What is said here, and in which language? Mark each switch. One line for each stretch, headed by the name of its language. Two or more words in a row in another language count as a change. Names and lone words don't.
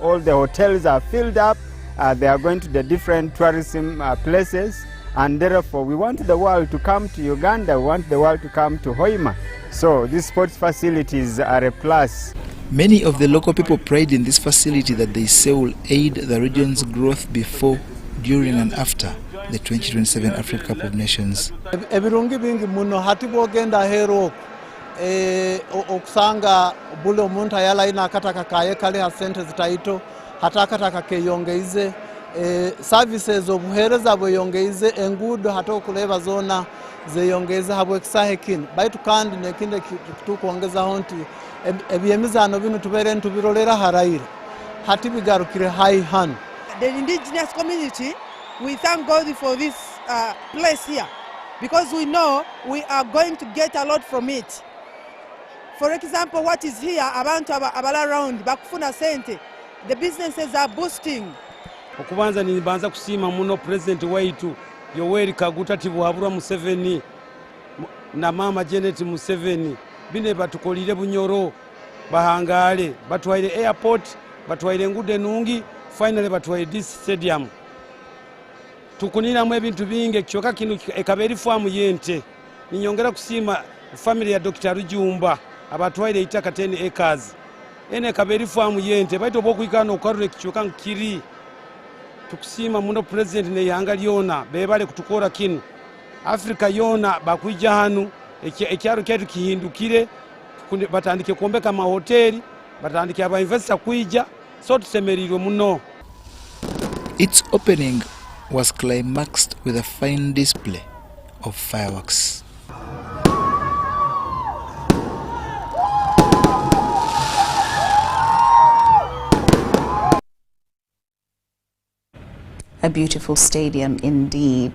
English: All the hotels are filled up. They are going to the different tourism places, and therefore we want the world to come to Uganda. We want the world to come to Hoima. So these sports facilities are a plus. Many of the local people pride in this facility that they say will aid the region's growth before, during and after the 2027 Africa Cup of Nations.
Tooro: Ebirungi bingi muno hati bogenda hero okusanga bule omuntu ayala ina akataka kaye kale ha sente zitaito hata akataka keyongeize services obuhereza bweyongeize engudo hata okuleba zona zeyongeize habwe ekisahe kino baitu kandi nekinde tukuongeza honti ebyemizano bino tubere ntubirolera haraira hati bigarukire
English: high hand. The indigenous community, we thank God for this place here, because we know we are going to get a lot from it. For example, what is here,
Tooro: abantu
English: abala around,
Tooro: bakufuna sente,
English: the businesses are boosting.
Tooro: Okubanza nibanza kusima muno President waitu Yoweri Kaguta Tibuhaburwa Museveni na Mama Janet Museveni bine batukolire Bunyoro bahangale batwaire airport batwaire ngude nungi finally batwaire
English: this stadium
Tooro: tukunira mu ebintu binge kyoka kinu ekaberi farm yente ninyongera kusima family ya Dr. Rujumba abatwaire itaka 10 acres ene kaberi farm yente baito bokuikana okarure kyoka nkiri tukusima muno President ne yanga lyona bebale kutukora kinu Africa yona bakuija hanu ekyaro kyetu kihindukire batandike kuombeka mahoteli batandike aba investor kuija so tusemerirwe muno.
English: Its opening was climaxed with a fine display of fireworks. A beautiful stadium indeed.